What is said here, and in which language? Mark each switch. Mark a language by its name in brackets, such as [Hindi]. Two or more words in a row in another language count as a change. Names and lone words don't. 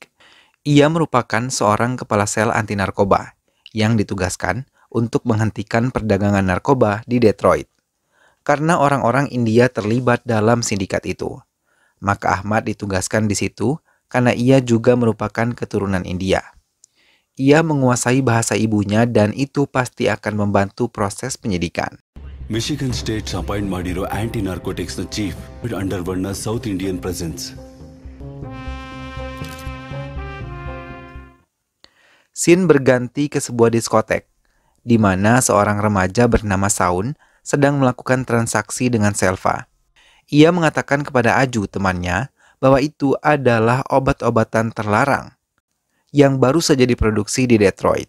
[Indonesian] Ia merupakan seorang kepala sel anti narkoba yang ditugaskan untuk menghentikan perdagangan narkoba di Detroit. Karena orang-orang India terlibat dalam sindikat itu, maka Ahmad ditugaskan di situ karena ia juga merupakan keturunan India. Ia menguasai bahasa ibunya dan itu pasti akan membantu proses penyidikan. [English] Michigan States appoint ಮಾಡಿರೋ anti narcotics ನ chief underworld ನ South Indian presence. [Indonesian] Scene berganti ke sebuah diskotek, di mana seorang remaja bernama Saun sedang melakukan transaksi dengan Selva. Ia mengatakan kepada Aju, temannya, bahwa itu adalah obat-obatan terlarang yang baru saja diproduksi di Detroit.